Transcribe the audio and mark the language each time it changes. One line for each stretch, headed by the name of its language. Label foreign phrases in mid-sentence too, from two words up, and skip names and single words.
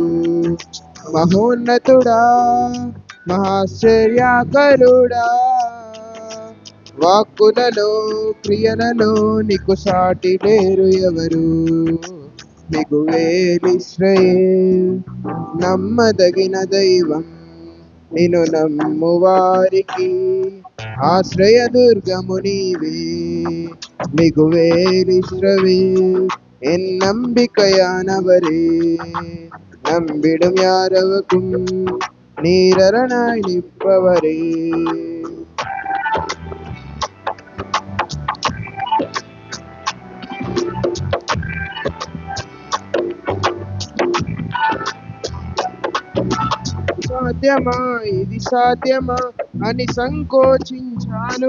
Telugu: మహోన్నతుడా, మహాశ్చర్యకరుడా, వాక్కులలో క్రియలలో నీకు సాటి లేరు ఎవరు. మిగువేలిశ్రాయేల్ నమ్మదగిన దైవం, నిన్ను నమ్మువారికి ఆశ్రయదుర్గము నీవే.
Tamil: மிகுவேலிஸ்ரவேல் என் நம்பிக்கையானவரே, நம்பிடும் யாரவுக்கும் நீரரணாய் நிற்பவரே.
Telugu: సాధ్యమా, ఇది సాధ్యమా అని సంకోచించాను.